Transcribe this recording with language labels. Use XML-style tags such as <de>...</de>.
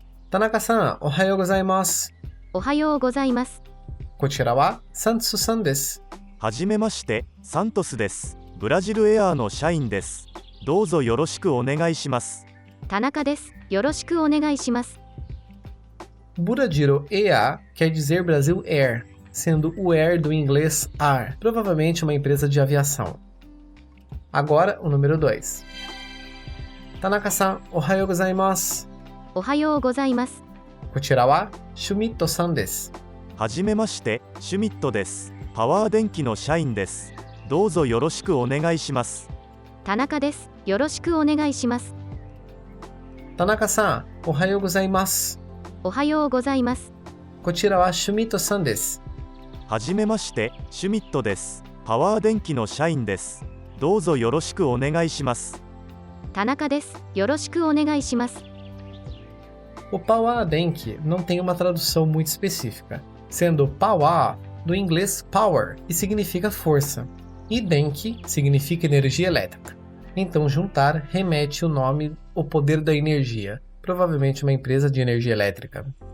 <ja>Tanaka-san, ohayou gozaimasu. おはようございます。 Kochira wa Santsu-san desu. はじめまして、サントスです。ブラジルエアーの社員です。どうぞよろしくお願いします。田中です。よろしくお願いします。</ja> <pt>Burajiro EA quer dizer Brasil Air, sendo o Air do inglês AR, provavelmente uma empresa de aviação. Agora, o número 2.</pt> <ja>Tanaka-san, ohayou gozaimasu. おはようございます。 Kochira wa Shumito-san desu. はじめまして、シュミットです。パワー電気の社員です。どうぞよろしくお願いします。田中です。よろしくお願いします。 Tanaka-san, ohayou gozaimasu. おはようございます。 Kochira wa Shumito-san desu. はじめまして、シュミットです。パワー電気の社員です。どうぞよろしくお願いします。田中です。よろしくお願いします。</ja> <pt>O Power Denki não tem uma tradução muito específica, sendo Power do inglês power e significa força, e Denki significa energia elétrica. Então juntar remete o nome ao poder da energia, provavelmente uma empresa de energia elétrica.</pt>